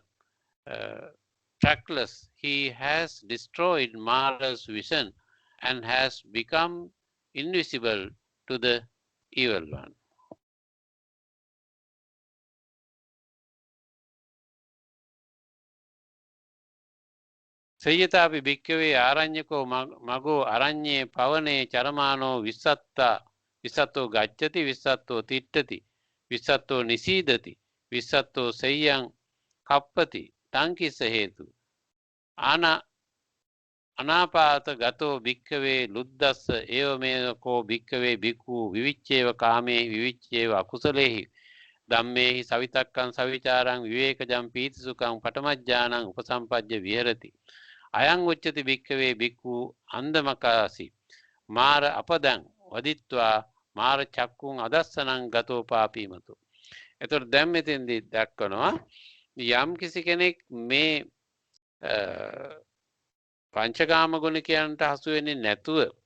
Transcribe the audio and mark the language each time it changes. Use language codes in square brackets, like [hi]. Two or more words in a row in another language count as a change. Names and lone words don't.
[en] Trackless, he has destroyed Mara's vision and has become invisible to the evil one. [pi] සය්‍යතාපි භික්කවේ ආරඤ්‍යකෝ මගෝ අරඤ්ඤේ පවනේ චරමානෝ විස්සත්තෝ ගච්ඡති විස්සත්තෝ තිට්ඨති විස්සත්තෝ නිසීදති විස්සත්තෝ සය්‍යං කප්පති තංකිස හේතු අනාපාත ගතෝ භික්කවේ ලුද්දස්ස ඒවමේකෝ භික්කවේ භික්ඛු විවිච්ඡේව කාමේ විවිච්ඡේව අකුසලේහි ධම්මේහි සවිතක්කං සවිචාරං විවේකජං පීතිසුඛං පඨමඥානං උපසම්පජ්ජ විහෙරති අයං උච්චති භික්කවේ භික්ඛු අන්දමකාසි මාර අපදං වදිත්වා මාර චක්කුං අදස්සනං ගතෝ පාපීමතු. [si] එතකොට දැන් මෙතෙන්දී දක්වනවා යම් කිසි කෙනෙක් මේ පංචකාම ගුණිකයන්ට හසු වෙන්නේ නැතුව